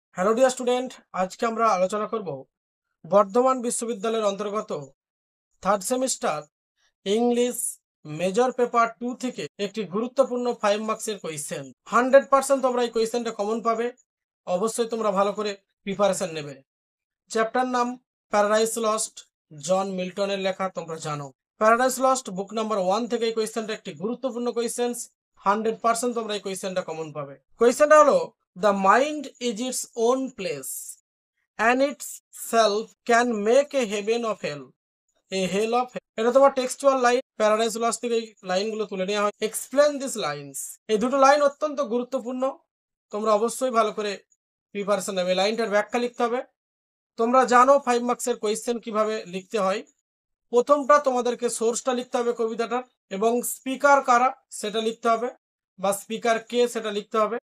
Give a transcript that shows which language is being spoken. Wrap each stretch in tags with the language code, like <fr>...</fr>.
<bn>Hello dear student, আজকে আমরা আলোচনা করব বর্ধমান বিশ্ববিদ্যালয়ের অন্তর্গত third semester English major paper 2 থেকে একটি গুরুত্বপূর্ণ 5 মার্কসের কোয়েশ্চেন। 100% তোমরা এই কোয়েশ্চেনটা কমন পাবে। অবশ্যই তোমরা ভালো করে প্রিপারেশন নেবে। চ্যাপ্টার নাম প্যারাডাইস লস্ট, জন মিল্টনের লেখা, তোমরা জানো। প্যারাডাইস লস্ট বুক নাম্বার 1 থেকে এই কোয়েশ্চেনটা একটি গুরুত্বপূর্ণ কোয়েশ্চেন। 100% তোমরা এই কোয়েশ্চেনটা কমন পাবে। কোয়েশ্চেনটা হলো,</bn> <en>The mind is its own place and itself can make a heaven of hell, a hell of hell.</en> <bn>এটা তোমার টেক্সচুয়াল লাইন, প্যারাডাইস লস্ট থেকে এই লাইনগুলো তুলে নেওয়া হয়।</bn> <en>explain this lines,</en> <bn>এই দুটো লাইন অত্যন্ত গুরুত্বপূর্ণ, তোমরা অবশ্যই ভালো করে প্রিপারেশন নেবে। লাইনটার ব্যাখ্যা লিখতে হবে। তোমরা জানো 5 মার্কসের কোয়েশ্চেন কিভাবে লিখতে হয়। প্রথমটা তোমাদেরকে সোর্সটা লিখতে হবে কবিতাটার, এবং স্পিকার কারা সেটা লিখতে হবে, বা স্পিকার কে সেটা লিখতে হবে।</bn>